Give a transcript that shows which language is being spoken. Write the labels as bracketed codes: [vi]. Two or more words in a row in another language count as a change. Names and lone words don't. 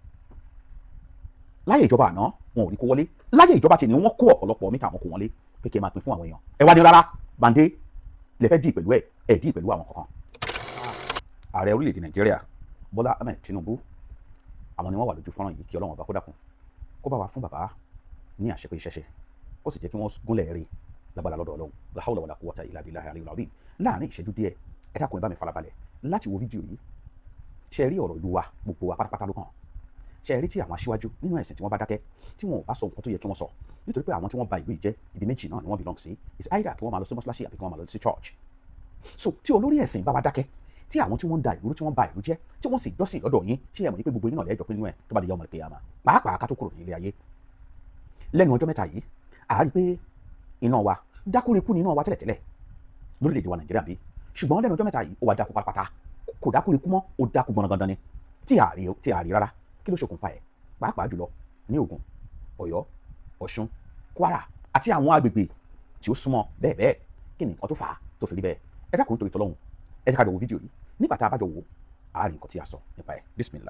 [yo] láyé ìjọba àná wọn ò rí kó wọlé láyé ìjọba tí ni wọ́n kó ọ̀pọ̀lọpọ̀ mítà wọn kó wọlé pé kí ẹ máa pín fún àwọn èèyàn ẹ wá ní rárá bàǹdé lè fẹ́ dì pẹ̀lú ẹ̀ dì pẹ̀lú àwọn kankan ààrẹ orílẹ̀-èdè Nàìjíríà Bọ́lá Ahmed Tinubu àwọn ni wọ́n wà lójú fọ́nrán yìí kí Ọlọ́run ọba kó dákun kó bá wa fún bàbá ní àṣepé ìṣẹ́ṣe ó sì jẹ́ kí wọ́n gúnlẹ̀ rí lágbára lọ́dọ̀ Ọlọ́run [ar] لا حول ولا قوة إلا بالله العلي العظيم [yo] láàrin ìṣẹ́jú díẹ̀ ẹ dákun ẹ bá mi farabalẹ̀ láti wo fídíò yìí ṣe rí ọ̀rọ̀ ìlú wa gbogbo wa pátápátá ló kàn ṣe rí tí àwọn aṣíwájú nínú ẹ̀sìn tí wọ́n bá dákẹ́ tí wọn ò bá sọ nǹkan tó yẹ kí wọ́n sọ nítorí pé àwọn tí wọ́n ba ìlú yìí jẹ́ ibi méjì náà ni wọ́n belong sí [en] is either [yo] kí wọ́n máa lọ sí mọ́ṣáláṣí àbí kí wọ́n máa lọ sí church so tí olórí ẹ̀sìn bá wa dákẹ́ tí àwọn tí wọ́n ń da ìlú tí wọ́n ba ìlú jẹ́ tí wọ́n sì jọ́sìn lọ́dọ̀ yín ṣé ẹ mọ̀ ní pé gbogbo yín náà lẹ́jọ́ pé nínú ẹ̀ tó bá di [ar] يوم القيامة [yo] pàápàá ká tó kúrò ní ilé ayé lẹ́nu ọjọ́ mẹ́ta yìí a rí pé iná wa dákúrekú ni iná wa tẹ́lẹ̀tẹ́lẹ̀ lórílẹ̀‐èdè wa Nàìjíríà bí ṣùgbọ́n lẹ́nu ọjọ́ mẹ́ta yìí ó wá dákú pátápátá kò dákúrekú mọ́ ó dákú gbọ̀nàgàndàn ni tí a rí rárá kí ló ṣokùnfà ẹ̀ pàápàá jùlọ ní Ògùn Ọ̀yọ́ Ọ̀ṣun Kwara àti àwọn agbègbè tí ó súnmọ́ bẹ́ẹ̀ bẹ́ẹ̀ kí ni nǹkan tó fà á tó fi rí bẹ́ẹ̀ ẹ dákun nítorí tọ́lọ́hun ẹ jẹ́ ká jọ wo fídíò yìí nígbà tá a bá jọ wò á rí nǹkan tí a sọ nípa ẹ̀ bísímìlá.